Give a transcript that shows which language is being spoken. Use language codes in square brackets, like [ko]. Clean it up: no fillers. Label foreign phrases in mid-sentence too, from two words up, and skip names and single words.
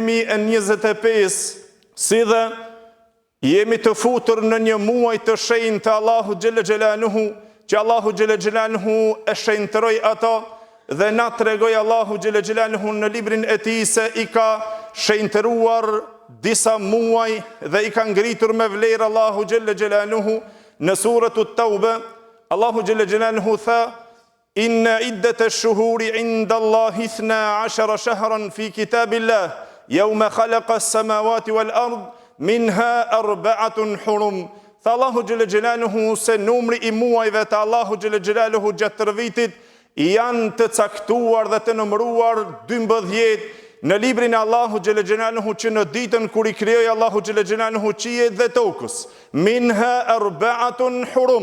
[sq] 2025, si dhe jemi të futur në një muaj të shenjtë të Allahut [ar] جل جلاله, [sq] që Allahu [ar] جل جلاله [sq] e shenjtëroi ata dhe na tregoj Allahu [ar] جل جلاله [sq] në librin e tij se i ka shenjtëruar disa muaj dhe i ka ngritur me vlerë Allahu xhalla xhelaluhu në suratut Tauba. Allahu [ar] جل جلاله [sq] tha: [ar] إن عدة الشهور عند الله 12 شهرا في كتاب الله يوم خلق السماوات والأرض منها 4 حرم. [sq] Tha Allahu [ar] جل جلاله [sq] se numri i muajve të Allahu [ar] جل جلاله [sq] gjatë tërë vitit janë të caktuar dhe të numëruar 12 në librin e Allahu [ar] جل جلاله, [sq] që në ditën kur i krijoi Allahu xhalla xhelaluhu qiejt dhe tokës. [ar] منها 4 حرم.